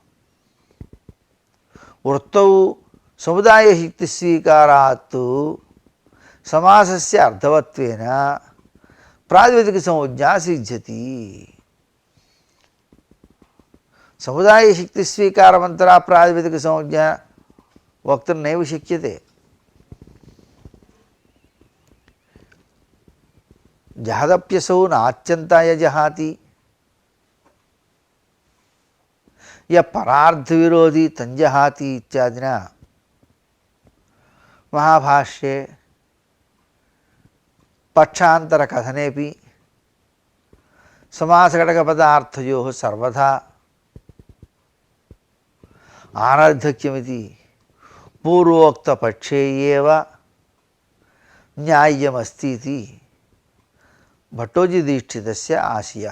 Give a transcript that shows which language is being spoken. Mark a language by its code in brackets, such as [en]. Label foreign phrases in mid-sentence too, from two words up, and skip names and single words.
[sa] वृत्तौ समुदायशक्तिस्वीकारात् समासस्य अर्थवत्वेन प्रातिपदिकसंज्ञा सिद्ध्यति समुदायशक्तिस्वीकारमन्तरा प्रातिपदिकसंज्ञा वक्तुं नैव शक्यते జహదప్యసౌ నాత్యంతాయ జహాతి య పరార్థ విరోధి తంజహాతి ఇత్యాదిన మహాభాష్యే పక్షాంతర కథనేపి సమాసఘటకపదార్థయో సర్వదా ఆనర్ధక్యమితి పూర్వోక్తపక్షే ఏవ న్యాయ్యమస్తి భట్టోజీదీక్షితస్య ఆశయః.